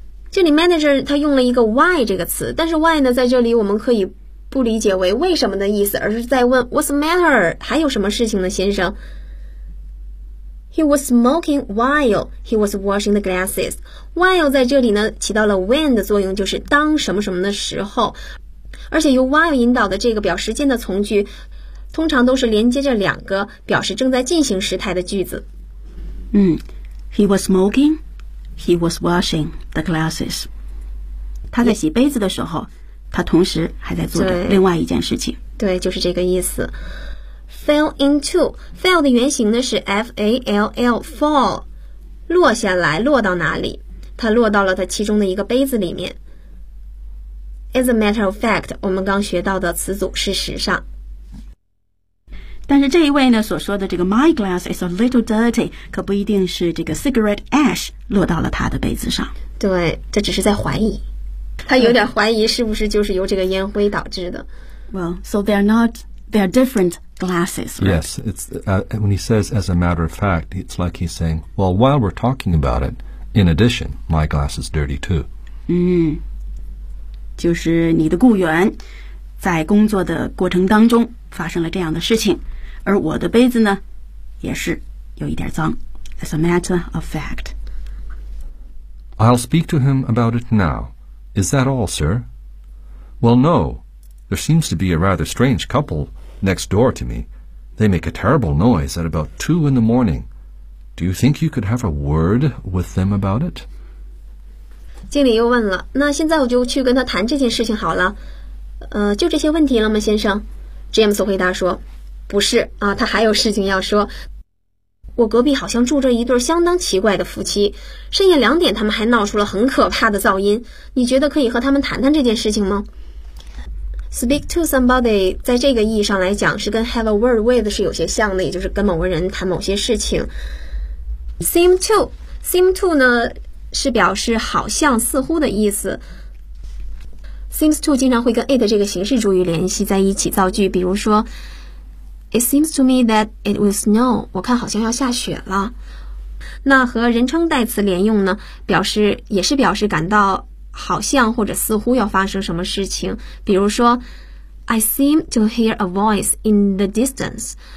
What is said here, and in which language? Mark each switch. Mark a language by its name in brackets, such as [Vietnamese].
[Chinese] 这里 manager 他用了一个 why 这个词，但是 why 呢，在这里我们可以不理解为为什么的意思，而是在问 [English] what's the matter， [Chinese] 还有什么事情呢，先生？ [English] He was smoking while he was washing the glasses. [Chinese] While 在这里呢起到了 when 的作用，就是当什么什么的时候。而且由 while 引导的这个表时间的从句，通常都是连接着两个表示正在进行时态的句子。 [English] He was smoking, he was washing the glasses. [Chinese] 他在洗杯子的时候，他同时还在做着另外一件事情。对，就是这个意思。Fell into，fell 的原型呢是 fall，落下来，落到哪里？它落到了它其中的一个杯子里面。 [English] As a matter of fact， [Chinese] 我们刚学到的词组，事实上。但是这一位呢所说的这个 [English] "My glass is a little dirty"， [Chinese] 可不一定是这个 cigarette ash 落到了他的杯子上。对，这只是在怀疑，他有点怀疑是不是就是由这个烟灰导致的。 [English] Well, so they're different glasses, right? Yes, it's when he says "as a matter of fact," it's like he's saying, "Well, while we're talking about it, in addition, my glass is dirty too." [Chinese] 就是你的雇员在工作的过程当中发生了这样的事情，而我的杯子呢，也是有一点脏。 [English] As a matter of fact. I'll speak to him about it now. Is that all, sir? Well, no. There seems to be a rather strange couple next door to me. They make a terrible noise at about 2 in the morning. Do you think you could have a word with them about it? [Chinese] 经理又问了，那现在我就去跟他谈这件事情好了。就这些问题了吗，先生？James 回答说，不是啊，他还有事情要说。我隔壁好像住着一对相当奇怪的夫妻，深夜2点他们还闹出了很可怕的噪音。你觉得可以和他们谈谈这件事情吗？Speak to somebody 在这个意义上来讲是跟 have a word with 是有些像的，也就是跟某个人谈某些事情。 Seem to 呢？是表示好像、似乎的意思。 Seems to 经常会跟 it 这个形式主语联系在一起造句，比如说， [English] It seems to me that it will snow。 [Chinese] 我看好像要下雪了。那和人称代词连用呢，表示也是表示感到好像或者似乎要发生什么事情。比如说， [English] I seem to hear a voice in the distance。